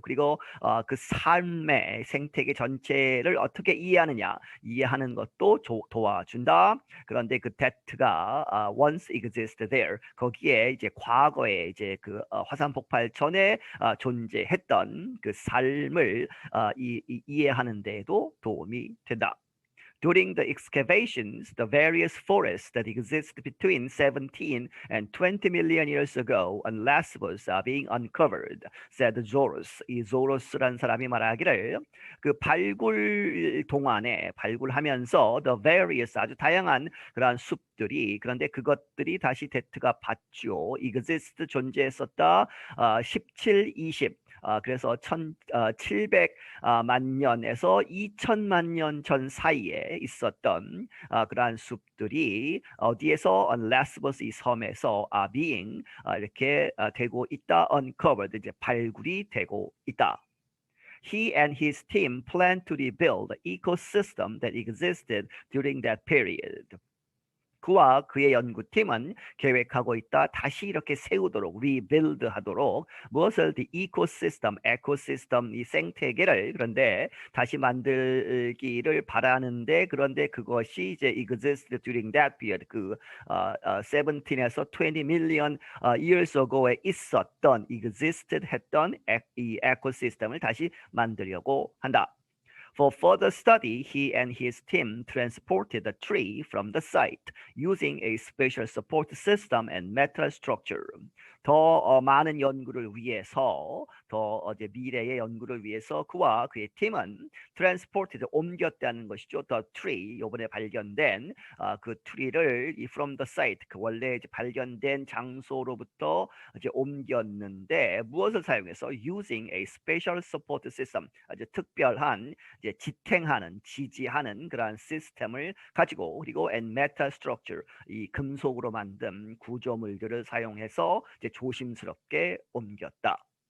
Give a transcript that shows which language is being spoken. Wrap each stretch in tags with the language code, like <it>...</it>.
<ko>그리고 그 삶의 생태계 전체를 어떻게 이해하는 것도 도와준다. 그런데 그 that가</ko> <en>once existed there,</en> <ko>거기에 이제 과거에 이제 그 화산 폭발 전에 존재했던 그 삶을 이해하는 데에도 도움이 된다.</ko> <en>During the excavations, the various forests that exist between 17 and 20 million years ago on Lesbos are being uncovered, said Zoros.</en> <ko>이 조로스란 사람이 말하기를 그 발굴 동안에 발굴하면서</ko> <en>the various</en> <ko>아주 다양한 그러한 숲들이, 그런데 그것들이 다시 데트가 받죠. exist 존재했었다. 17, 20. 그래서 1700만 년에서 2000만 년 전 사이에 있었던 그러한 숲들이 어디에서</ko> <en>on Lesbos,</en> <ko>이 섬에서 being 이렇게 되고 있다. uncovered, 이제 발굴이 되고 있다.</ko> <en>He and his team plan to rebuild the ecosystem that existed during that period.</en> <ko>그와 그의 연구팀은 계획하고 있다. 다시 이렇게 세우도록, rebuild 하도록, 무엇을? the ecosystem, 에코시스템, 이 생태계를, 그런데 다시 만들기를 바라는데, 그런데 그것이 이제</ko> <en>existed during that period,</en> <ko>그 17에서 20</ko> <en>million years ago</en> <ko>에 있었던, existed 했던 이 에코시스템을 다시 만들려고 한다.</ko> <en>For further study, he and his team transported the tree from the site using a special support system and metal structure.</en> <ko>더 많은 연구를 위해서, 더 이제 미래의 연구를 위해서 그와 그의 팀은 transported 옮겼다는 것이죠.</ko> <en>The tree</en> <ko>이번에 발견된 그 트리를</ko> <en>from the site</en> <ko>그 원래 이제 발견된 장소로부터 이제 옮겼는데 무엇을 사용해서</ko> <en>using a special support system</en> <ko>아주 특별한 이제 지탱하는 지지하는 그러한 시스템을 가지고 그리고</ko> <en>and metal structure</en> <ko>이 금속으로 만든 구조물들을 사용해서 이제 조심스럽게 옮겼다.</ko>